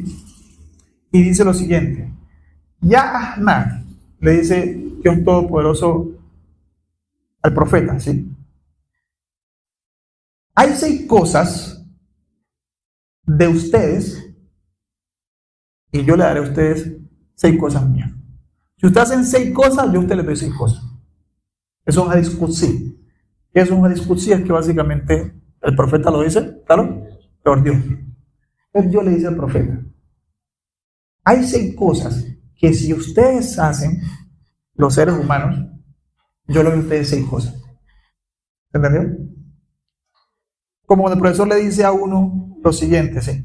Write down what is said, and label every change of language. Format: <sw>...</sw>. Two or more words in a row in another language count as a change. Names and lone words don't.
<es>Y dice lo siguiente: Ya Ahmad, le dice Dios Todopoderoso al profeta, ¿sí? Hay 6 cosas de ustedes y yo le daré a ustedes 6 cosas mías. Si ustedes hacen 6 cosas, yo a ustedes les doy 6 cosas. Eso es un</es> <ar>حديث قدسي.</ar> <es>¿Qué es un</es> <ar>حديث قدسي?</ar> <es>Es que básicamente el profeta lo dice, claro, por Dios. Entonces Dios le dice al profeta: hay 6 cosas que si ustedes hacen, los seres humanos, yo le doy a ustedes 6 cosas. ¿Entendió? Como cuando el profesor le dice a uno lo siguiente, ¿sí?</es>